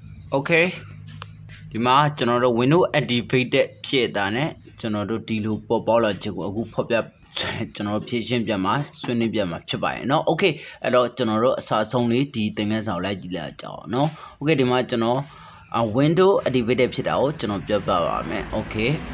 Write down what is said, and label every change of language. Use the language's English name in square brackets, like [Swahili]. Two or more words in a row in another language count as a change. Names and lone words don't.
[Burmese] Okay ဒီမှာကျွန်တော်တို့ [English] window activated [Burmese] ဖြစ်တာနဲ့ကျွန်တော်တို့ဒီလိုပေါ်ပေါက်လာချက်ကိုအခုဖော်ပြကျွန်တော်ဖြည့်ရှင်းပြမှာဆွေးနွေးပြမှာဖြစ်ပါတယ်เนาะ Okay အဲ့တော့ကျွန်တော်တို့အစားဆုံးလေးဒီသင်ခန်းစာကိုလိုက်ကြည့်လိုက်ကြအောင်เนาะ Okay ဒီမှာကျွန်တော် [English] window activated [Burmese] ဖြစ်တာကိုကျွန်တော်ပြောပြပါမယ် Okay